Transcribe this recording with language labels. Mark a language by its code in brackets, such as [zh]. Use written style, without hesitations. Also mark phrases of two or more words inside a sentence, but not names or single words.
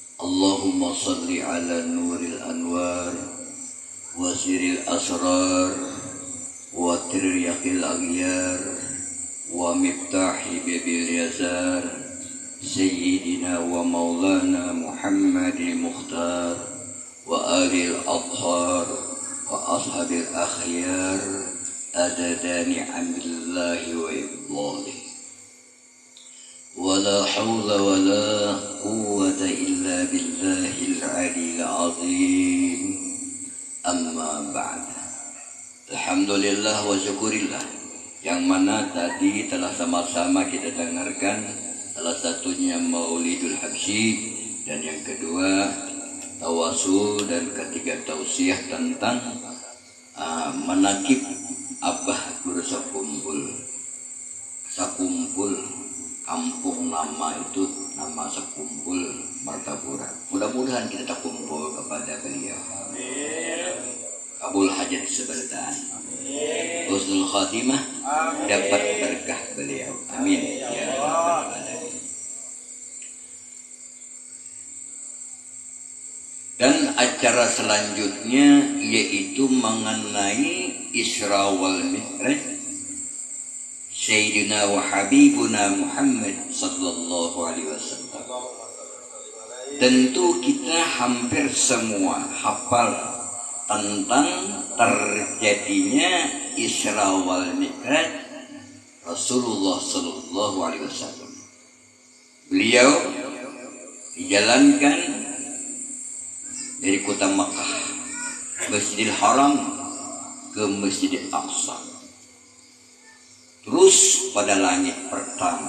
[ar] اللهم صل على نور الأنوار وسر الأسرار وترياق الأغيار ومفتاح باب اليسار سيدنا ومولانا محمد المختار وآل الأطهار وأصحاب الأخيار عدد نعم الله وإفضاله. ولا حول ولا قوة إلا بالله العلي العظيم أما بعد. الحمد لله والشكر لله, [id] yang mana tadi telah sama-sama kita dengarkan salah satunya Maulidul Habsyi, dan yang kedua tawasul, dan ketiga tausiah tentang menakib Abah Guru Sakumpul. Kampung nama itu nama Sakumpul Martapura. Mudah-mudahan kita terkumpul kepada beliau. Kabul hajat sebentar. [ar] حسن الخاتمة, [id] dapat berkah beliau. [ar] آمين يا رب العالمين. [id] Dan acara selanjutnya yaitu mengenai Isra wal Mi'raj [ar] سيدنا وحبيبنا محمد صلى الله عليه وسلم. [id] Tentu kita hampir semua hafal tentang terjadinya Isra wal Mi'raj [ar] رسول الله صلى الله عليه وسلم. [id] Beliau dijalankan dari kota Makkah, Masjidil Haram ke Masjidil Aqsa, terus pada langit pertama.